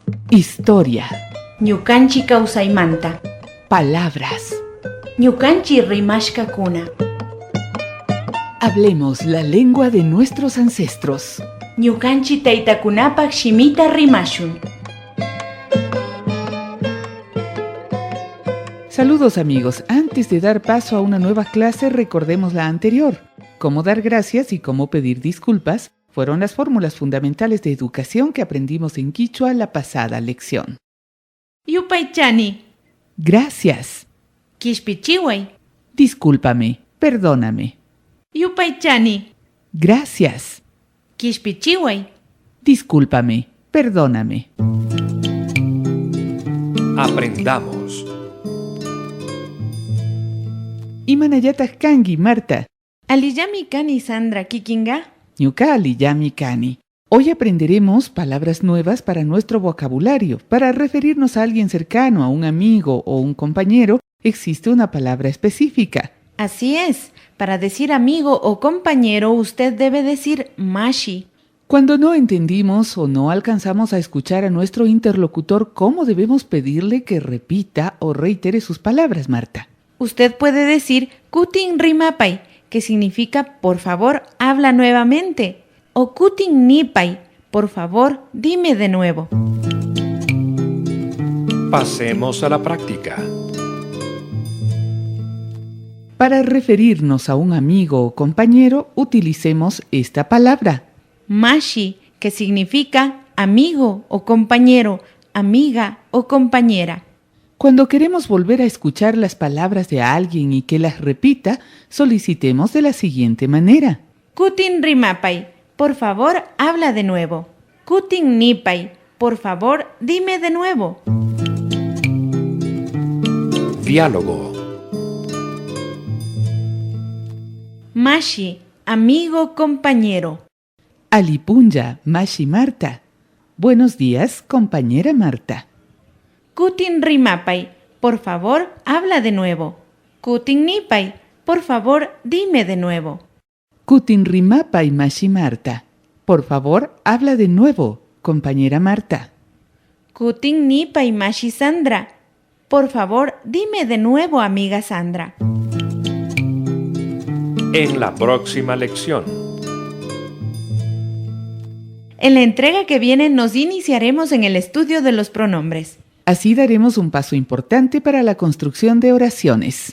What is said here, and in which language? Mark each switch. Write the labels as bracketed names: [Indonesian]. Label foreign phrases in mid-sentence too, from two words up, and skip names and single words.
[Spanish] Historia. [Quechua] Ñukanchi kawsaymanta. [Spanish] Palabras. [Quechua] Ñukanchi rimashkakuna. [Spanish] Hablemos la lengua de nuestros ancestros. [Quechua] Ñukanchi taytakunapak shimita rimashun. [Spanish] Saludos amigos, antes de dar paso a una nueva clase recordemos la anterior. Cómo dar gracias y cómo pedir disculpas fueron las fórmulas fundamentales de educación que aprendimos en Quichua la pasada lección. [Quechua] Yupaychani. [Spanish] Gracias. [Quechua] Kishpichiway. [Spanish] Discúlpame, perdóname. [Quechua] Yupaychani. [Spanish] Gracias. [Quechua] Kishpichiway. [Spanish] Discúlpame, perdóname. Aprendamos. [Quechua] Imanayataq kanki, Marta. Aliyami kani Sandra kikinga. Ñuka aliyami kani. [Spanish] Hoy aprenderemos palabras nuevas para nuestro vocabulario. Para referirnos a alguien cercano, a un amigo o un compañero, existe una palabra específica. Así es. Para decir amigo o compañero, usted debe decir mashi. Cuando no entendimos o no alcanzamos a escuchar a nuestro interlocutor, ¿cómo debemos pedirle que repita o reitere sus palabras, Marta? Usted puede decir [Quechua] kutin rimapay, [Spanish] que significa por favor habla nuevamente, o [Quechua] kutin nipay, [Spanish] por favor dime de nuevo. Pasemos a la práctica. Para referirnos a un amigo o compañero, utilicemos esta palabra. Mashi, que significa amigo o compañero, amiga o compañera. Cuando queremos volver a escuchar las palabras de alguien y que las repita, solicitemos de la siguiente manera. [Quechua] Kutin rimapay, [Spanish] por favor habla de nuevo. [Quechua] Kutin nipay, [Spanish] por favor dime de nuevo. Diálogo. Mashi, amigo compañero. [Quechua] Alipunya, Mashi Marta. [Spanish] Buenos días, compañera Marta. [Quechua] Kutin rimapay, [Spanish] por favor habla de nuevo. [Quechua] Kutin nipay, [Spanish] por favor dime de nuevo. [Quechua] Kutin rimapay, Mashi Marta. [Spanish] Por favor, habla de nuevo, compañera Marta. [Quechua] Kutin nipay, Mashi Sandra. [Spanish] Por favor dime de nuevo, amiga Sandra. En la próxima lección. En la entrega que viene nos iniciaremos en el estudio de los pronombres. Así daremos un paso importante para la construcción de oraciones.